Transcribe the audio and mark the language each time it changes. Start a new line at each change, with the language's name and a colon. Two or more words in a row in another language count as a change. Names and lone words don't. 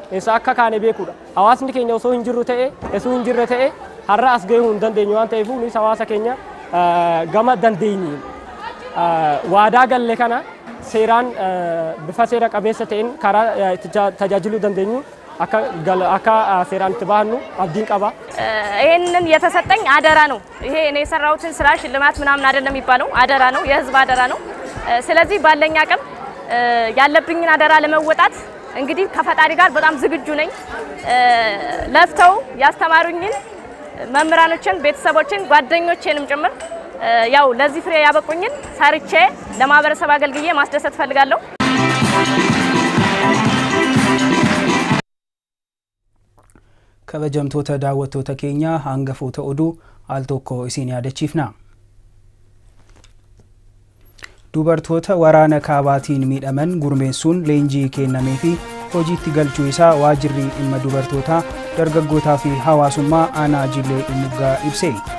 Oromo: Eessa akka kaane beekuudha. Hawaasni keenya osoo hin jirre ta'e har'a as gahuu hin dandeenyu waan ta'eef nuyi hawaasa keenya gama dandeenyiin waadaa galle kana seeraan bifa seera qabeessa ta'een karaa tajaajiluu dandeenyu akka seeraan itti bahannu abdiin qaba።
Amharic: ይሄንን የተሰጠኝ አደራ ነው። ይሄ እኔ የሰራሁትን ስራ ሽልማት ምናምን አይደለም የሚባለው አደራ ነው፣ የህዝብ አደራ ነው። ስለዚህ ባለኝ አቅም ያለብኝን አደራ ለመወጣት እንግዲህ ከፈጣሪ ጋር በጣም ዝግጁ ነኝ። ለፍተው ያስተማሩኝን መምህራኖችን፣ ቤተሰቦችን፣ ጓደኞቼንም ጭምር ያው ለዚህ ፍሬ ያበቁኝን ሰርቼ ለማህበረሰብ አገልግዬ ማስደሰት ፈልጋለሁ።
Oromo: kabajamtoota daawwattoota keenya hangafoota oduu al tokko isin yaadachiifna. Dubartoota waraana kaabaatiin miidhaman gurmeessuun leenjii kennamee fi hojiitti galchuu isaa waajjirri dhimma dubartootaa dargaggootaa fi hawaasummaa aanaa Jillee Dhumuggaa ibse.